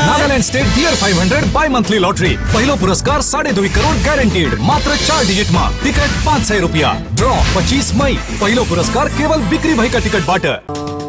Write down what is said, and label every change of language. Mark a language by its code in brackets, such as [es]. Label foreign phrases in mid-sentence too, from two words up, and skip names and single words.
[en] Nagaland State Beer 500 By Monthly Lottery. [ne] पहिलो पुरस्कार 2.5 करोड़ गॅरंटीड मात्र 4 डिजिट मा। टिकट 500 रुपया। ड्रॉ 25 मई। पहिलो पुरस्कार केवल बिक्री भएका टिकट बाट।